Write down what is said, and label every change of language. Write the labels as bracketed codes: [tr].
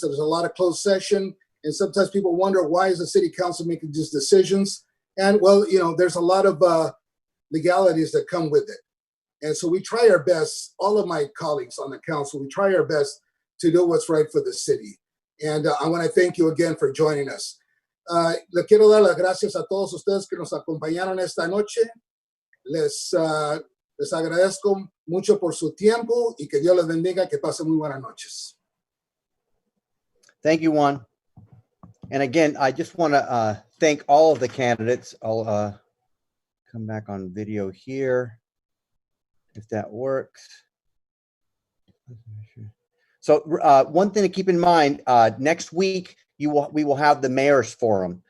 [en] There's a lot of closed session. And sometimes people wonder, why is the city council making these decisions? And well, there's a lot of legalities that come with it. And so we try our best, all of my colleagues on the council, we try our best to do what's right for the city. And I want to thank you again for joining us. [es] Le quiero dar las gracias a todos ustedes que nos acompañaron esta noche. Les agradezco mucho por su tiempo y que Dios les bendiga, que pasen muy buenas noches. [en] Thank you, Juan. And again, I just want to thank all of the candidates. I'll come back on video here, if that works. So one thing to keep in mind, next week, we will have the mayor's forum.